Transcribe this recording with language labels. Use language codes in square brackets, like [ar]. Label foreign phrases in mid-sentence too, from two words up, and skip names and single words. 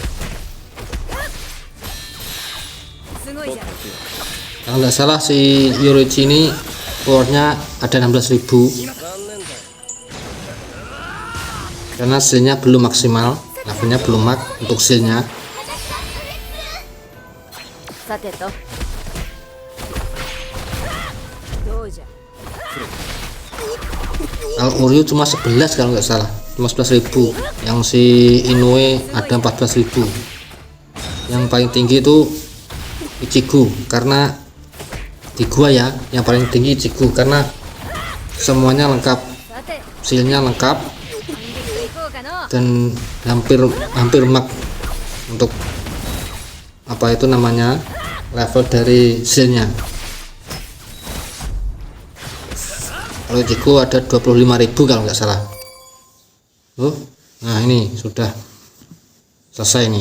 [id] Kalau nggak salah si Yoruichi ini powernya ada 16.000 karena skillnya belum maksimal, levelnya belum mak untuk skillnya. [ja] さてとどうじゃ [id] Kalau Uryu cuma 11 kalau nggak salah, cuma 11.000. Yang si Inoue ada 14.000. Yang paling tinggi itu Ichigo, karena di gua ya yang paling tinggi Ichigo karena semuanya lengkap, [ja] さて [id] skillnya lengkap [ja] 反撃と行こうかの [id] dan hampir mak untuk apa itu namanya level dari skillnya. Kalau Ichigo ada 25.000 kalau nggak salah. Nah ini sudah selesai nih.